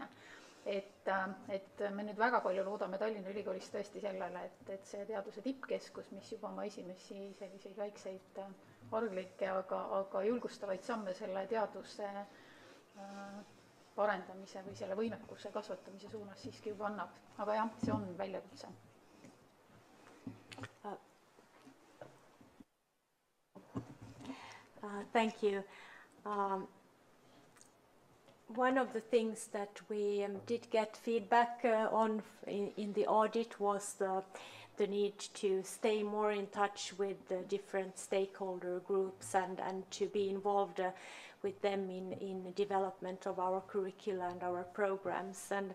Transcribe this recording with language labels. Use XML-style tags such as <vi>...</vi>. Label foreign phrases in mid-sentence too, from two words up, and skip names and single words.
<et>Et me nüüd väga palju loodame Tallinna Ülikoolis tõesti sellele, et see teaduse tippkeskus, mis juba oma esimesi selliseid väikseid arglikke, aga julgustavaid samme selle teaduse parendamise või selle võimekuse kasvatamise suunas siiski juba annab. Aga jah, see on väljakutse.</et> <en>Thank you. One of the things that we did get feedback on in the audit was the need to stay more in touch with the different stakeholder groups and to be involved with them in development of our curricula and our programs.</en>